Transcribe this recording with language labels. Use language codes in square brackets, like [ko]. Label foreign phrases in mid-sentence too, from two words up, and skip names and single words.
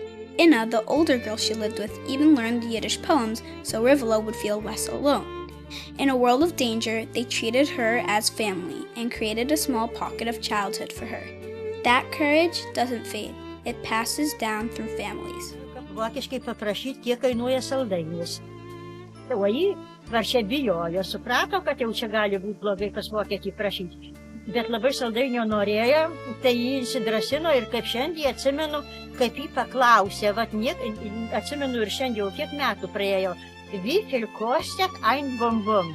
[en] Inna, the older girl she lived with, even learned Yiddish poems so Rivala would feel less alone. In a world of danger, they treated her as family and created a small pocket of childhood for her. That courage doesn't fade. It passes down through families. [lt] Vokiškai paprašyti, kiek kainuoja saldainis. O ji varšė bijojo, suprato, kad jau čia gali būti blogai pas vokietį prašyti. Bet labai saldainio norėjo, tai jį įsidrasino ir kaip šiandien atsimenu, kaip jį paklausė, atsimenu ir šiandien jau kiek metų praėjo, [de] wie viel kostet ein Bonbon?